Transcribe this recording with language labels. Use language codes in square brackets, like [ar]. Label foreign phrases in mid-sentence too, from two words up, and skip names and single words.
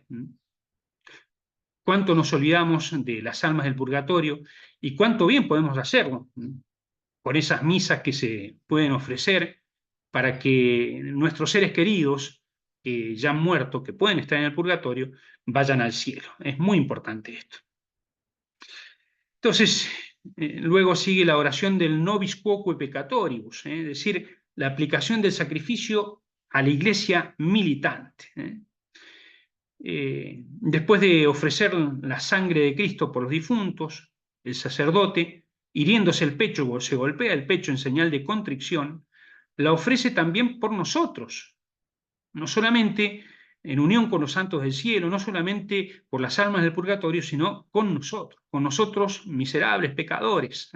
[es] Cuánto nos olvidamos de las almas del purgatorio y cuánto bien podemos hacerlo con esas misas que se pueden ofrecer para que nuestros seres queridos que ya han muerto, que pueden estar en el purgatorio, vayan al cielo. Es muy importante esto. Entonces, luego sigue la oración del [la] nobis quoque peccatoribus, [es] es decir, la aplicación del sacrificio a la iglesia militante. Después de ofrecer la sangre de Cristo por los difuntos, el sacerdote, hiriéndose el pecho, se golpea el pecho en señal de contrición, la ofrece también por nosotros, no solamente en unión con los santos del cielo, no solamente por las almas del purgatorio, sino con nosotros miserables pecadores.